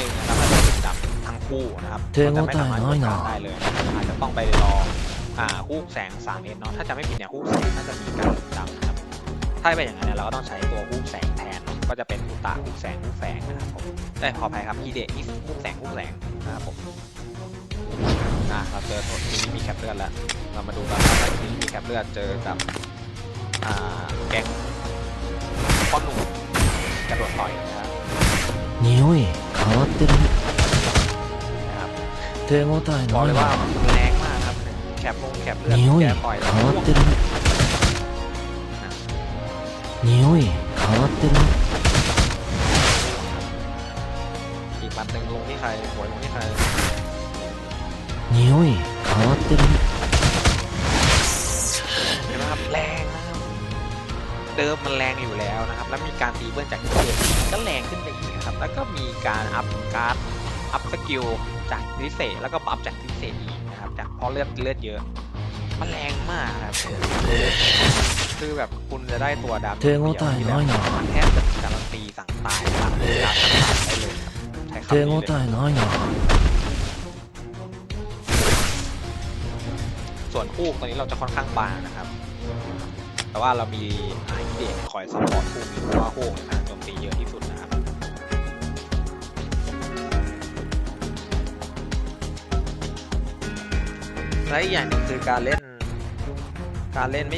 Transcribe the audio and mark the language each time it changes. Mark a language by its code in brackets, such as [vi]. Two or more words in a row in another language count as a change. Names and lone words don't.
[th] งนะครับถ้าเราดับทั้งคู่นะครับจะไม่สามารถกดได้เลยอาจจะต้องไปรอฮูกแสง3Sเนาะถ้าจะไม่ผิดเนี่ยฮูกแสงน่าจะมีการดับนะครับถ้าเป็นอย่างนั้นเนี่ยเราก็ต้องใช้ตัวฮูกแสงแทนก็จะเป็นอุตะอุแสงนะครับผมได้ขออภัยครับฮิเดะนี่อุแสงนะครับผมเราเจอตัวที่มีแคปเลือดแล้วเรามาดูกันว่าที่มีแคปเลือดเจอกับแก๊งพ่อหนุ่มกระโดดต่อยนะครับ [ja] 匂い変わってるね [th] นะครับ [ja] 手応え [th] บอก [ja] な [th] เลย [ja] い [th] ว่า [ja] な [th] มันแรงมากครับแคปเลือด [ja] 匂い [th] แกต่อยแล้ว [ja] 変わってるね匂い変わってるね [th] อีกปันหนึ่งลงที่ใครหวยลงที่ใคร [ja] 匂い変わってるね [th] เห็นไหมครับแรงนะครับเดิมมันแรงอยู่แล้วนะครับแล้วมีการตีเบิ้ลจากที่เดิมก็แรงขึ้นไปอีกนะครับแล้วก็มีการอัพการ์ดอัพสกิลจากพิเศษแล้วก็อัพจากพิเศษอีกนะครับจากเพราะเลือดเยอะมันแรงมากครับคือแบบคุณจะได้ตัวดำ [ja] 手応えないな [th] มันแทบจะการันตีสั่งตายครับการสั่งตายได้เลยครับใช้คำ [ja] 手 [th] นี้ [ja] 応 [th] เลย [ja] えないな [th] ส่วนคู่ตอนนี้เราจะค่อนข้างบางนะครับ แต่ว่าเรามีฮิเดะคอยซัพพอร์ตคู่นี้เพราะว่าคู่ในการโจมตีเยอะที่สุดนะครับและอีกอย่างหนึ่งคือการเล่นไม่